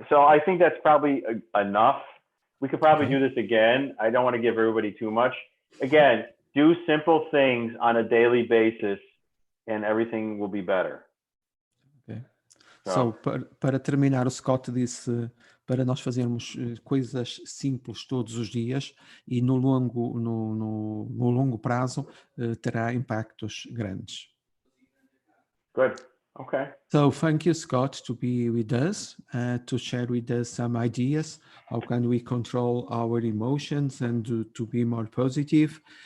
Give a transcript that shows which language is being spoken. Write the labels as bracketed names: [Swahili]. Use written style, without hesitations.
[English] So I think that's probably enough. We could probably do this again. I don't want to give everybody too much. Again, do simple things on a daily basis and everything will be better. Okay. [Portuguese] So para terminar, o Scott disse para nós fazermos coisas simples todos os dias e no longo prazo terá impactos grandes. [English] Good. Okay. So thank you, Scott, to be with us, to share with us some ideas. How can we control our emotions and to be more positive?